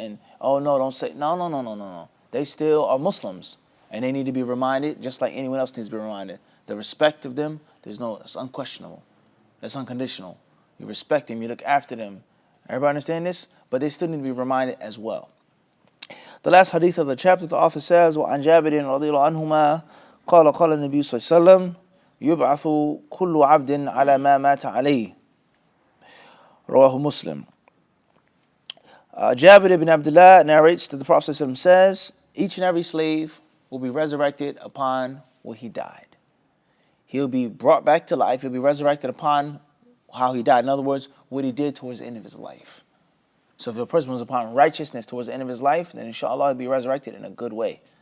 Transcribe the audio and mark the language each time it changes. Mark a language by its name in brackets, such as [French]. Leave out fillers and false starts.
[English] And, oh, no, don't say, no. They still are Muslims. And they need to be reminded, just like anyone else needs to be reminded. The respect of them, it's unquestionable. That's unconditional. You respect them, you look after them. Everybody understand this? But they still need to be reminded as well. The last hadith of the chapter, the author says, [Arabic] وَعَنْ جَابِرٍ رَضِيَ اللَّهُ عَنْهُمَا قَالَ النَّبِيُّ صلى الله عليه وسلم يُبْعَثُ كُلُّ عَبْدٍ عَلَى مَا مَاتَ عَلَيْهِ رواه Muslim. [English] Jabir ibn Abdullah narrates that the Prophet ﷺ says, each and every slave will be resurrected upon what he died. He'll be brought back to life. He'll be resurrected upon how he died. In other words, what he did towards the end of his life. So if a person was upon righteousness towards the end of his life, then inshallah he'll be resurrected in a good way.